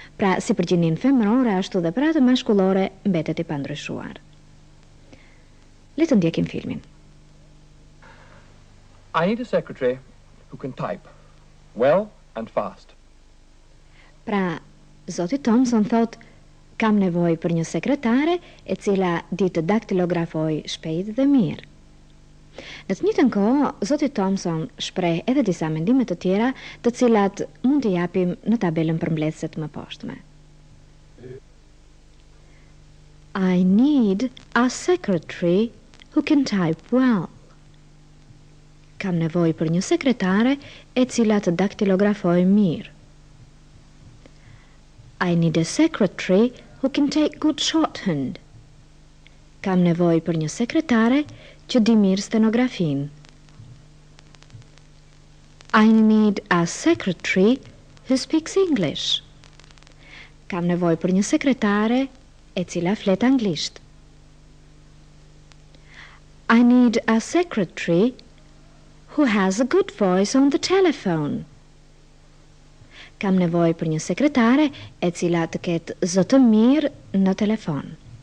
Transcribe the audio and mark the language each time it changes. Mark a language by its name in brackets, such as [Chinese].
[Albanian] Pra, si për gjinin femërore ashtu dhe për atë mashkullore mbetet I pandryshuar. Le të ndjekim filmin. [English] I need a secretary who can type well and fast. [Albanian] Pra, zoti Thompson thot, kam nevojë për një sekretare e cila di të daktilografoj shpejt dhe mirë. Në të njëjtën kohë, zoti Thompson shpreh edhe disa mendime të tjera, të cilat mund t'i japim në tabelën përmbledhëse të mëposhtme. [English] I need a secretary who can type well. [Albanian] Kam nevojë për një sekretare e cila të daktilografoj mirë. [English] I need a secretary who can take good shorthand. [Albanian] Kam nevojë për një sekretare që di mirë stenografin. [English] I need a secretary who speaks English. [Albanian] Kam nevojë për një sekretare e cila flet anglisht. [English] I need a secretary who has a good voice on the telephone. [Albanian] Kam nevojë për një sekretare e cila të ketë zë të mirë në telefon.